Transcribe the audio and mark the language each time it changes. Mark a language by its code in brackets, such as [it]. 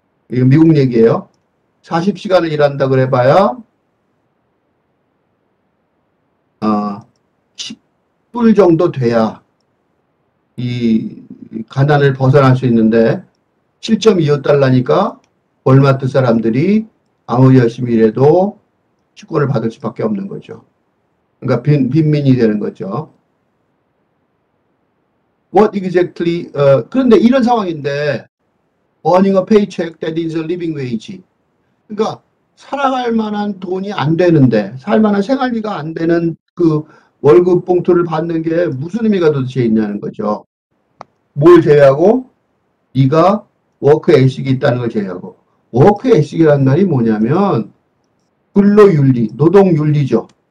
[ko] 이거 미국 얘기예요. 40시간을 일한다 그래봐야 10불 정도 돼야 이 가난을 벗어날 수 있는데 7.25달러니까 월마트 사람들이 아무리 열심히 일해도 축구를 받을 수밖에 없는 거죠. 그러니까 빈민이 되는 거죠. [en] What exactly? [ko] 그런데 이런 상황인데 [en] earning a paycheck that is a living wage. [ko] 그러니까 살아갈 만한 돈이 안 되는데 살만한 생활비가 안 되는 그 월급 봉투를 받는 게 무슨 의미가 도대체 있냐는 거죠. 뭘 제외하고 네가 워크 에식이 있다는 걸 제외하고 워크 에식이라는 말이 뭐냐면 근로윤리, 노동윤리죠.